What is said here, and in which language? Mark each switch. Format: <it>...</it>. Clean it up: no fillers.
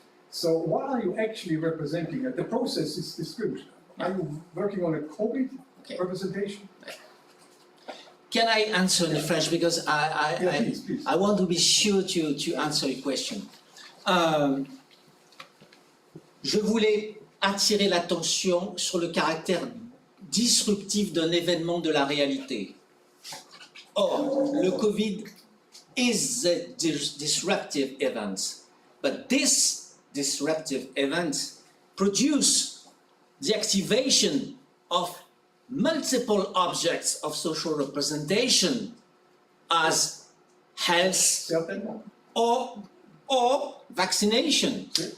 <en>So what are you actually representing? The process is discriminatory. Are you working on a COVID representation? Can I answer in French, because Please. I want to be sure to answer your question.</en> <fr>Je voulais attirer l'attention sur le caractère disruptif d'un événement de la réalité.</fr> <en>Or, le Covid is a disruptive event, but this disruptive event produces the activation of multiple objects of social representation as health or vaccination.</en>